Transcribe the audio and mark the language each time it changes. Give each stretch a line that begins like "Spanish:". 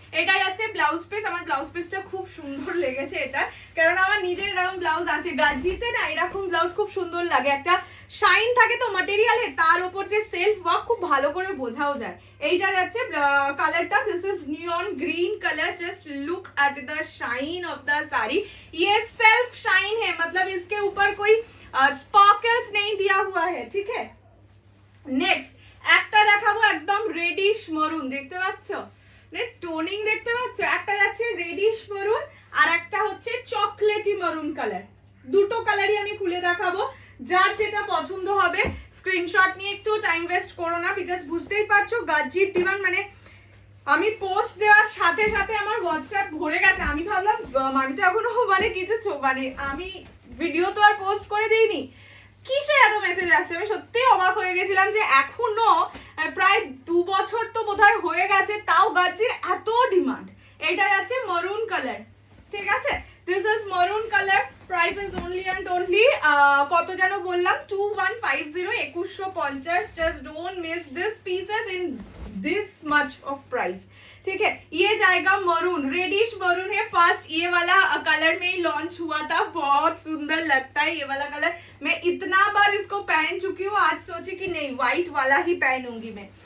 Bangla: এটা যাচ্ছে blouse piece. আমার ব্লাউজ পিসটা খুব সুন্দর লেগেছে এটা, কারণ আমার নিজের এরকম ব্লাউজ আছে গাজ্জিতে না, এরকম ব্লাউজ খুব সুন্দর লাগে। একটা শাইন থাকে তো ম্যাটেরিয়ালে, তার উপর যে সেলফ ওয়ার্ক খুব ভালো করে বোঝাও যায়। এইটা যাচ্ছে কালারটা,
English: This is neon green colour. Just look at the shine of the sari.
Hindi: ये सेल्फ शाइन है, मतलब इसके ऊपर कोई स्पार्कल्स नहीं दिया हुआ है, ठीक है?
Bangla: नेक्स्ट একটা দেখাবো একদম রেডিশ মরুন, দেখতে পাচ্ছো? টোনিং দেখতে পাচ্ছো? একটা যাচ্ছে রেডিশ মরুন আর একটা হচ্ছে চকলেটি মরুন কালার। দুটো কালারই আমি খুলে দেখাবো, যার যেটা পছন্দ হবে স্ক্রিনশট নিয়ে। একটু টাইম ওয়েস্ট করো না, বিকজ বুঝতেই পারছো গাজ্জির ডিমান্ড। মানে আমি পোস্ট দেওয়ার সাথে সাথে আমার হোয়াটসঅ্যাপ ভরে গেছে। আমি ভাবলাম আমি তো এখনো কিছু আমি ভিডিও তো আর পোস্ট করে দিইনি, কিসের এত মেসেজ আসছে। আমি সত্যিই অবাক হয়ে গেছিলাম যে এখনো প্রায় 2 বছর তো বোধহয় হয়ে গেছে, তাও গাজ্জির এত ডিমান্ড। এটা যাচ্ছে মারুন কালার, ঠিক আছে?
English: This is maroon colour. Price is only and only
Bangla: কত যেন বললাম,
English: 2150, 2150। Just don't miss this pieces in this much of price,
Hindi: ठीक है? ये जाएगा मरून, रेडिश मरून है। फर्स्ट ये वाला कलर में ही लॉन्च हुआ था, बहुत सुंदर लगता है ये वाला कलर। मैं इतना बार इसको पहन चुकी हूँ, आज सोची कि नहीं व्हाइट वाला ही पहनूंगी मैं।